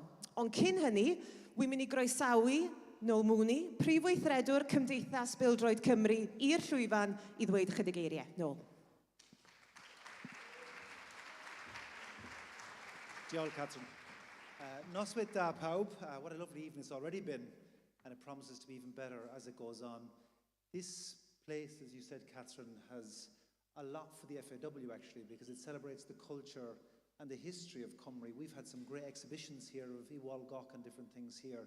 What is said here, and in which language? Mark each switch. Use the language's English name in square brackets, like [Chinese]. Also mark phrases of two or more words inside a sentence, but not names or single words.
[Welsh] Ond cyn hynny, wy'n mynd i groesawu Noel Mooney, Prif Weithredwr Cymdeithas Bêl-droed Cymru, i'r llwyfan i ddweud chydig eiriau. Noel. Diolch, Catherine. Noswaith da pawb. [English] What a lovely evening it's already been, and it promises to be even better as it goes on. This place, as you said, Catherine, has a lot for the FAW actually, because it celebrates the culture and the history of Cymru. We've had some great exhibitions here of Iwal Gok and different things here.